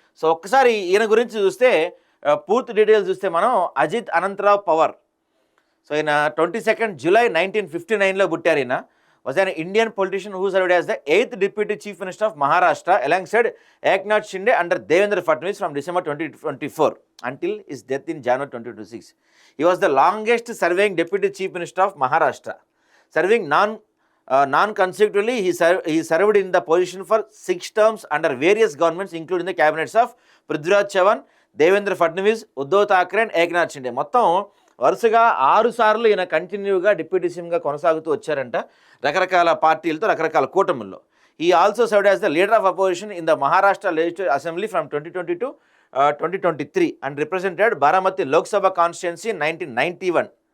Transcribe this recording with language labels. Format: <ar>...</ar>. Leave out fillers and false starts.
<te>So ఒక్కసారి ఈయన గురించి చూస్తే పూర్తి డీటెయిల్స్ చూస్తే మనం అజిత్ అనంతరావు పవర్. సో ఈయన 22 జూలై 1959లో పుట్టారు.</te> <en>ఈయన was an Indian politician who served as the 8th deputy chief minister of Maharashtra alongside Eknath Shinde under Devendra Fadnavis from December 2024 until his death in January 2026. He was the longest serving deputy chief minister of Maharashtra, serving non-consecutively. He served in the position for 6 terms under various governments, including the cabinets of Prithviraj Chavan, Devendra Fadnavis, Uddhav Thackeray and Eknath Shinde.</en> <te>మొత్తం వరుసగా 6 సార్లు ఈయన కంటిన్యూగా deputy సీఎంగా కొనసాగుతూ వచ్చారంట, రకరకాల పార్టీలతో, రకరకాల కూటముల్లో.</te> <en>He also served as the leader of opposition in the Maharashtra legislative assembly from 2020 to 2023 and represented Baramati Lok Sabha constituency 1991.</en>